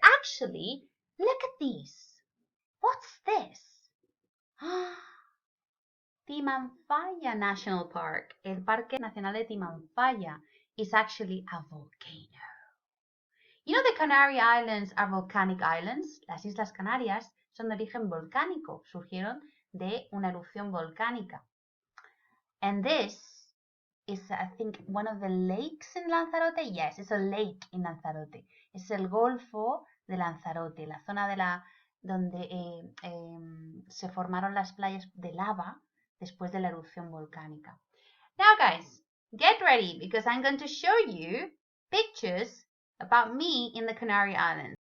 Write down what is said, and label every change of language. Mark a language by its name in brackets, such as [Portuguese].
[English] Actually, look at these. What's this? Timanfaya National Park. El Parque Nacional de Timanfaya is actually a volcano. You know, the Canary Islands are volcanic islands. [Spanish] Las Islas Canarias son de origen volcánico, surgieron de una erupción volcánica. [English] And this is, I think, one of the lakes in Lanzarote. Yes, it's a lake in Lanzarote. [Spanish] Es el Golfo de Lanzarote, la zona de donde se formaron las playas de lava después de la erupción volcánica. [English] Now, guys, get ready because I'm going to show you pictures about me in the Canary Islands.